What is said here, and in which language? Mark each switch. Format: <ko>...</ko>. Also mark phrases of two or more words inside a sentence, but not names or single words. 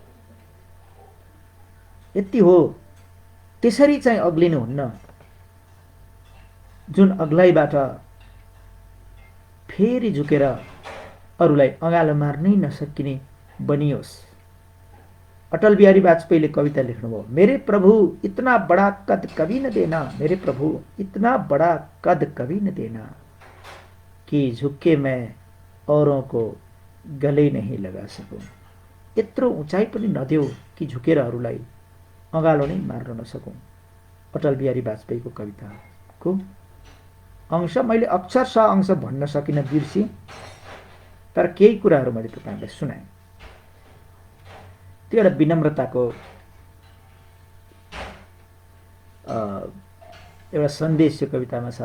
<ne>यति हो, त्यसरी चाहिँ अग्लिनुहुन्न, जुन अग्लाइबाट फेरि झुकेर अरूलाई अँगालो मार्नै नसकिने बनियोस्। अटल बिहारी वाजपेयीले कविता लेख्नुभयो,</ne> <hi>मेरे प्रभु इतना बड़ा कद कभी न देना, मेरे प्रभु इतना बड़ा कद कभी न देना कि झुक के मैं औरों को गले नहीं लगा सकूं।</hi> <ne>यत्रो उचाइ पनि नदेऊ कि झुकेर अरूलाई अँगालो नै मार्न नसकौँ। अटल बिहारी वाजपेयीको कविताको अंश मैले अक्षरशः अंश भन्न सकिनँ, बिर्सी, तर केही कुराहरू मैले तपाईँलाई सुनाएँ। त्यो एउटा विनम्रताको एउटा सन्देश यो कवितामा छ।</ne>